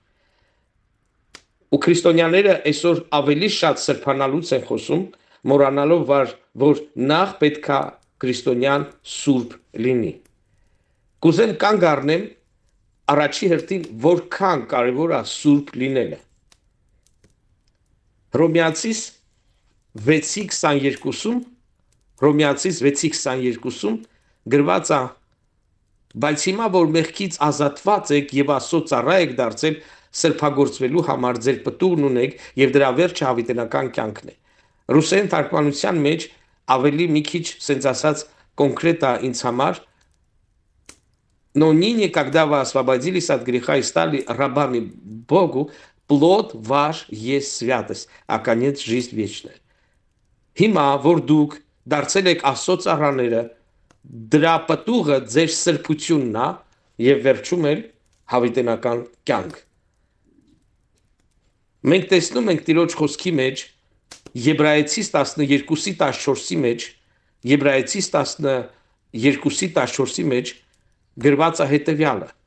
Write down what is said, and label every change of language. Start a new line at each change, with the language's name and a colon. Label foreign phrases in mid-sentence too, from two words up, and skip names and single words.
Armenian: Ու քրիստոնյաները այսօր ավելի շատ սրբանալուց են խոսում, մոռանալով, որ նախ պետքա քրիստոնյան սուրբ լինի։ Կուզեմ կանգ առնեմ առաջի հերթին, որքան կարևոր է սուրբ լինելը։ Հռոմեացիս 6:22-ում գրված է. բայց հիմա որ մեղքից ազատված եք եւ Աստծո ծառա եք դարձել, սրբագործվելու համար ձեր պտուղն ունեք եւ дրա վերջը հավիտենական кյանքն է։ Ռուսերեն թարգմանության մեջ ավելի մի քիչ sense ասած կոնկրետ է ինձ համար.
Russian: но ныне, когда вы освободились от греха и стали рабами Богу, плод ваш есть святость, а конец жизнь вечная.
Armenian: Հիմա որ դուք դարձել եք Աստծո ծառաները, դրա պտուղը ձեր սրբությունն է եւ վերջում էլ հավիտենական կյանք։ Մենք տեսնում ենք Տիրոջ խոսքի մեջ Եբրայեցիս 12:14-ի մեջ, Եբրայեցիս 12:14-ի մեջ գրված է հետեւյալը.